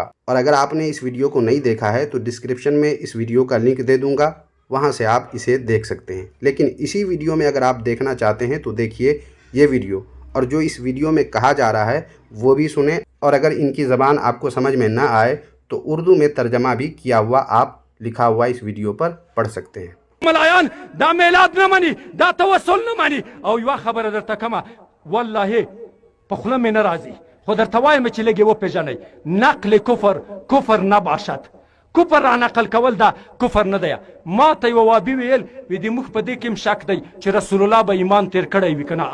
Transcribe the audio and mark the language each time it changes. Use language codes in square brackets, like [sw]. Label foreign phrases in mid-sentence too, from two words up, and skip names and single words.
[ur] اور اگر آپ نے اس ویڈیو کو نہیں دیکھا ہے تو ڈسکرپشن میں اس ویڈیو کا لنک دے دوں گا، وہاں سے آپ اسے دیکھ سکتے ہیں۔ لیکن اسی ویڈیو میں اگر آپ دیکھنا چاہتے ہیں تو دیکھیے یہ ویڈیو، اور جو اس ویڈیو میں کہا جا رہا ہے وہ بھی سنیں، اور اگر ان کی زبان آپ کو سمجھ میں نہ آئے تو اردو میں ترجمہ بھی کیا ہوا آپ لکھا ہوا اس ویڈیو پر پڑھ سکتے ہیں۔ [ps] ملایان دا میلاد نه مني، دا توسل نه مني، او یوه خبره درته کومه، والله په خوله مې نه راځي، خو درته وایم چې لږ یې وپېژنئ، [fa] نقل کفر نباشد. [ps] کفر را نقل کول دا کفر نه دی. ما ته یوه وابي ویل وي د موږ په دې کې هم شک دی چې رسول الله به ایمان تیر کړی وي که نه.